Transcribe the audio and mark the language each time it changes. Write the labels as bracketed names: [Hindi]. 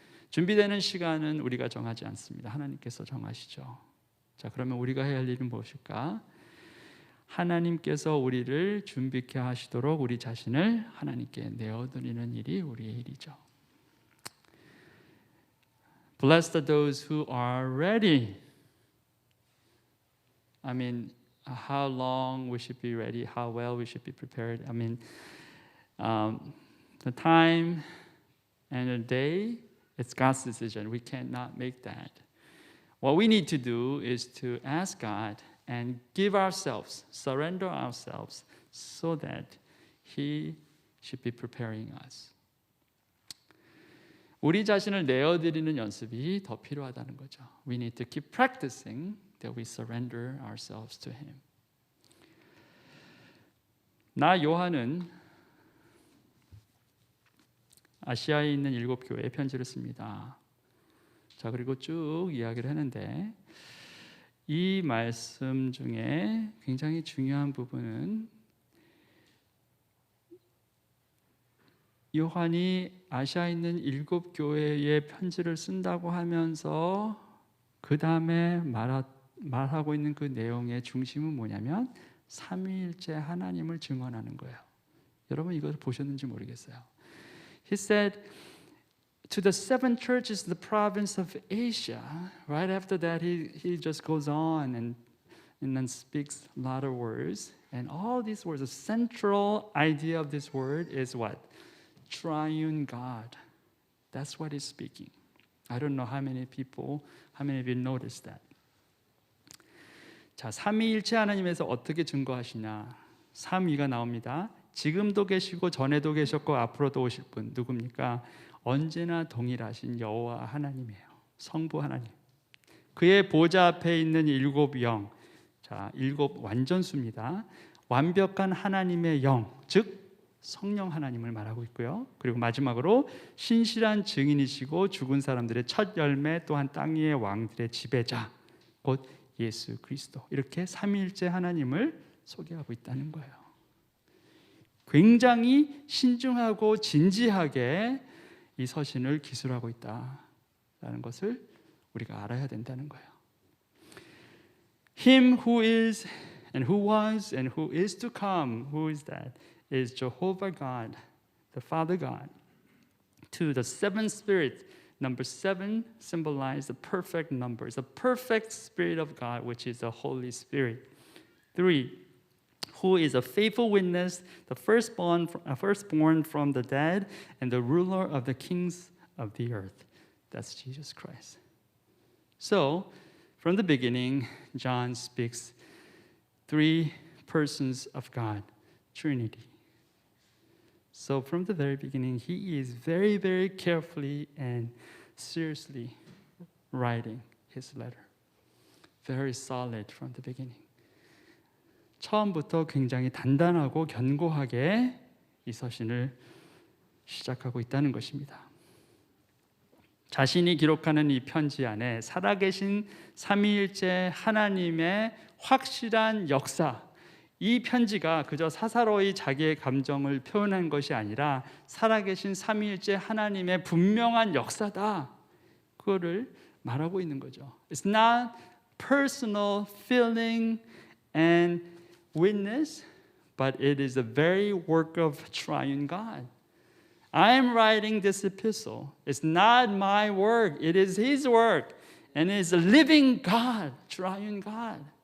[Korean] 준비되는 시간은 우리가 정하지 않습니다. 하나님께서 정하시죠. 자, 그러면 우리가 해야 할 일은 무엇일까? 하나님께서 우리를 준비케 하시도록 우리 자신을 하나님께 내어드리는 일이 우리의 일이죠. [English] Blessed are those who are ready. How long we should be ready, how well we should be prepared. The time and the day, it's God's decision. We cannot make that. What we need to do is to ask God and give ourselves, surrender ourselves, so that He should be preparing us. [Korean] 우리 자신을 내어드리는 연습이 더 필요하다는 거죠. [English] We need to keep practicing that we surrender ourselves to Him. [Korean] 나 요한은 아시아에 있는 7교회에 편지를 씁니다. 자, 그리고 쭉 이야기를 하는데 이 말씀 중에 굉장히 중요한 부분은 요한이 아시아에 있는 7교회에 편지를 쓴다고 하면서 그 다음에 말하고 있는 그 내용의 중심은 뭐냐면 삼위일체 하나님을 증언하는 거예요. 여러분 이걸 보셨는지 모르겠어요. [English] He said to the 7 churches in the province of Asia. Right after that he just goes on and then speaks a lot of words. And all these words, the central idea of this word is what? Triune God. That's what he's speaking. I don't know how many of you noticed that. [Korean] 자, 삼위일체 하나님에서 어떻게 증거하시냐? 3위가 나옵니다. 지금도 계시고 전에도 계셨고 앞으로도 오실 분 누굽니까? 언제나 동일하신 여호와 하나님이에요. 성부 하나님. 그의 보좌 앞에 있는 7 영. 자, 7 완전수입니다. 완벽한 하나님의 영, 즉 성령 하나님을 말하고 있고요. 그리고 마지막으로 신실한 증인이시고 죽은 사람들의 첫 열매 또한 땅 위의 왕들의 지배자 곧 예수 그리스도. 이렇게 삼위일체 하나님을 소개하고 있다는 거예요. 굉장히 신중하고 진지하게 이 서신을 기술하고 있다라는 것을 우리가 알아야 된다는 거예요. [English] Him who is and who was and who is to come, who is that? Is Jehovah God, the Father God. 2, the seven spirit. Number 7 symbolizes the perfect numbers, the perfect Spirit of God, which is the Holy Spirit. 3, who is a faithful witness, the firstborn from the dead, and the ruler of the kings of the earth. That's Jesus Christ. So, from the beginning, John speaks 3 persons of God, Trinity. So from the very beginning, he is very, very carefully and seriously writing his letter. Very solid from the beginning. [Korean] 처음부터 굉장히 단단하고 견고하게 이 서신을 시작하고 있다는 것입니다. 자신이 기록하는 이 편지 안에 살아계신 삼위일체 하나님의 확실한 역사, 이 편지가 그저 사사로이 자기의 감정을 표현한 것이 아니라 살아계신 삼위일체 하나님의 분명한 역사다. 그거를 말하고 있는 거죠. [English] It's not personal feeling and witness, but it is the very work of triune God. I am writing this epistle. It's not my work. It is His work. And it is a living God, triune God.